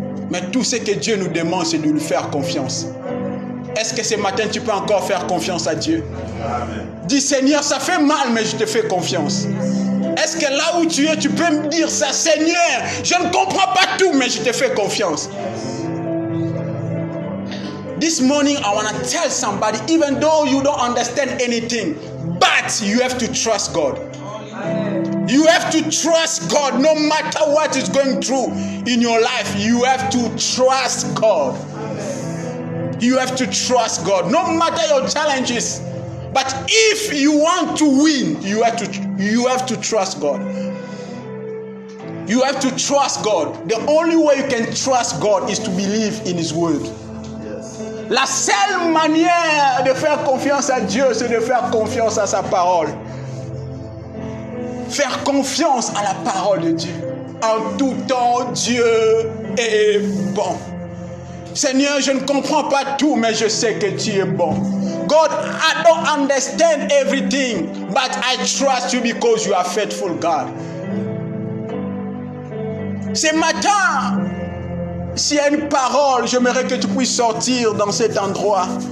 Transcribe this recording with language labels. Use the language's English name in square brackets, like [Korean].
[French] Mais tout ce que Dieu nous demande, c'est de lui faire confiance. Est-ce que ce matin, tu peux encore faire confiance à Dieu? Amen. Dis, Seigneur, ça fait mal, mais je te fais confiance. Est-ce que là où tu es, tu peux me dire ça? Seigneur, je ne comprends pas tout, mais je te fais confiance. [English] This morning, I want to tell somebody, even though you don't understand anything, but you have to trust God. You have to trust God no matter what is going through in your life. You have to trust God. You have to trust God no matter your challenges. But if you want to win, you have to trust God. You have to trust God. The only way you can trust God is to believe in His word. [French] La seule manière de faire confiance à Dieu, c'est de faire confiance à sa parole. Faire confiance à la parole de Dieu. En tout temps, Dieu est bon. Seigneur, je ne comprends pas tout, mais je sais que tu es bon. [English] God, I don't understand everything, but I trust you because you are faithful, God. [French] Ce matin, s'il y a une parole, j'aimerais que tu puisses sortir dans cet endroit.